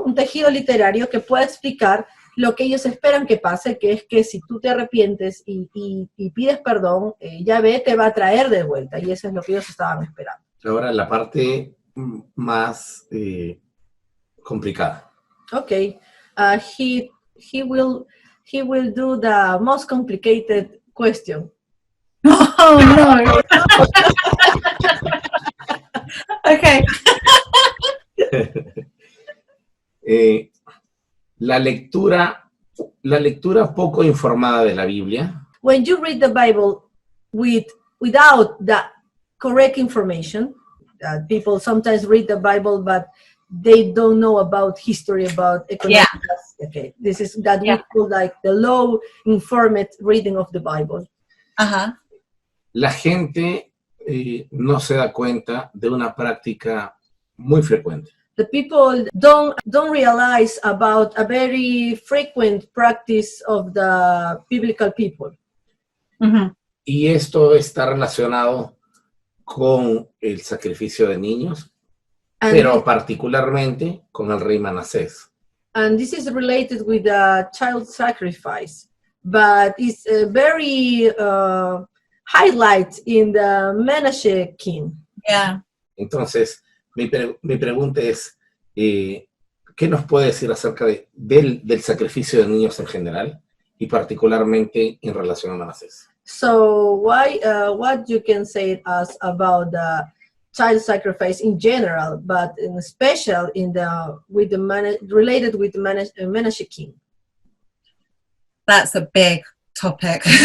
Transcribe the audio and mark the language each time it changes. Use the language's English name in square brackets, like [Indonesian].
[Spanish] Un tejido literario que pueda explicar lo que ellos esperan que pase, que es que si tú te arrepientes y pides perdón, Yahvé te va a traer de vuelta, y eso es lo que ellos estaban esperando. Ahora la parte más complicada. [English] Okay. He will do the most complicated question. Oh no. Okay. [Spanish] La lectura poco informada de la Biblia. [English] When you read the Bible without the correct information, people sometimes read the Bible but they don't know about history, about economics. Yeah. Okay, this is that we call like the low informed reading of the Bible. Uh-huh. [Spanish] La gente no se da cuenta de una práctica muy frecuente. [English] The people don't realize about a very frequent practice of the biblical people. Mm-hmm. [Spanish] Y esto está relacionado con el sacrificio de niños, pero particularmente con el rey Manasés. [English] And this is related with the child sacrifice, but it's very highlight in the Menashe king. Yeah. [Spanish] Entonces, mi pregunta es, ¿qué nos puede decir acerca del sacrificio de niños en general y particularmente en relación a Manasés? [English] So what you can say to us about the child sacrifice in general, but in special related with the Menashe king? That's a big topic.